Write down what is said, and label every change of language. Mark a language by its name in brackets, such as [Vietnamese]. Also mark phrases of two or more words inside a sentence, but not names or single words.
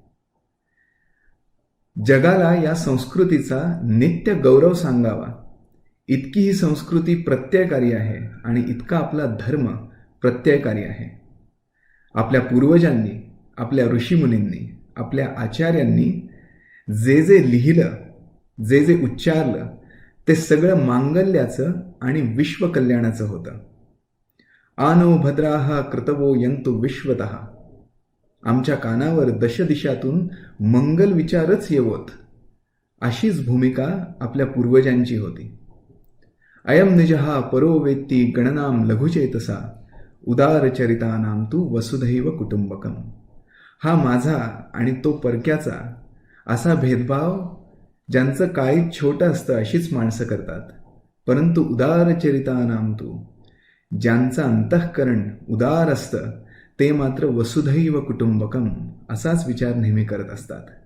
[Marathi] जगाला या संस्कृतीचा नित्य गौरव सांगावा इतकी ही संस्कृती प्रत्ययकारी आहे आणि इतका आपला धर्म प्रत्ययकारी आहे. आपल्या पूर्वजांनी, आपल्या ऋषीमुनींनी, आपल्या आचार्यांनी जे जे लिहिलं, जे जे उच्चारलं, ते सगळं मांगल्याचं आणि विश्वकल्याणाचं होतं. [Sanskrit] आनो भद्राः कृतवो यंतु विश्वतः. [Marathi] आमच्या कानावर दशदिशातून मंगल विचारच येवोत, अशीच भूमिका आपल्या पूर्वजांची होती. [Sanskrit] अयम निजः परो वेत्ती गणनाम लघुचेतसा उदारचरितानाम तू वसुधैव कुटुंबकम. [Marathi] हा माझा आणि तो परक्याचा असा भेदभाव ज्यांचं काळीज छोटं असतं अशीच माणसं करतात, परंतु [Sanskrit] उदारचरितानाम तू, [Marathi] ज्यांचं अंतःकरण उदार असतं ते मात्र [Sanskrit] वसुधैव कुटुंबकम [Marathi] असाच विचार नेहमी करत असतात.